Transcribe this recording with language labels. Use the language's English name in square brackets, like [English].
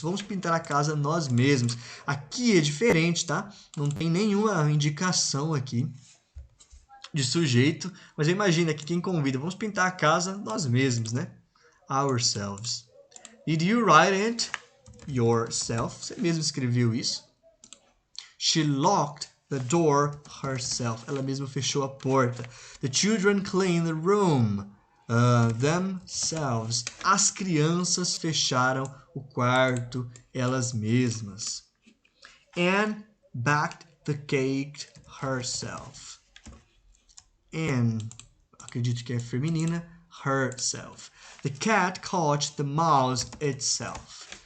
[Portuguese] Vamos pintar a casa nós mesmos. Aqui é diferente, tá? Não tem nenhuma indicação aqui de sujeito, mas imagina que quem convida, vamos pintar a casa nós mesmos, né? Ourselves. [English] Did you write it yourself? [Portuguese] Você mesmo escreveu isso? [English] She locked the door herself. [Portuguese] Ela mesma fechou a porta. [English] The children cleaned the room themselves. [Portuguese] As crianças fecharam o quarto elas mesmas. [English] Anne baked the cake herself. [Portuguese] Anne, acredito que é feminina, herself. [English] The cat caught the mouse itself.